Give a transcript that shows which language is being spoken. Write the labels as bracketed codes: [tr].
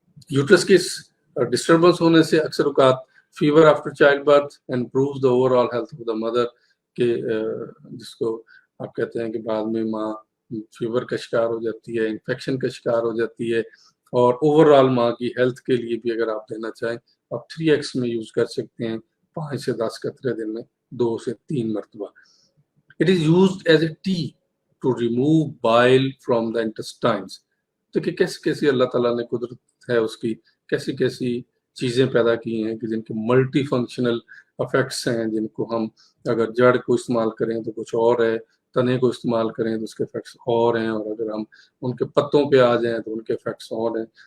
[ur] Uterus کی disturbance ہونے سے اکثر اوقات [en] fever after childbirth improves the overall health of the mother, [ur] کہ جس کو آپ کہتے ہیں کہ بعد میں ماں فیور کا شکار ہو جاتی ہے، انفیکشن کا شکار ہو جاتی ہے، اور اوور آل ماں کی ہیلتھ کے لیے بھی اگر آپ دینا چاہیں آپ 3x میں یوز کر سکتے ہیں، 5 سے 10 قطرے دن میں 2 سے 3 مرتبہ. [en] It is used as a tea to remove bile from the intestines. [ur] تو کہ کیسی اللہ تعالیٰ نے قدرت ہے اس کی، کیسی چیزیں پیدا کی ہیں کہ جن کے ملٹی فنکشنل افیکٹس ہیں، جن کو ہم اگر جڑ کو استعمال کریں تو کچھ اور ہے، تنے کو استعمال کریں تو اس کے افیکٹس اور ہیں، اور اگر ہم ان کے پتوں پہ آ جائیں تو ان کے افیکٹس اور ہیں.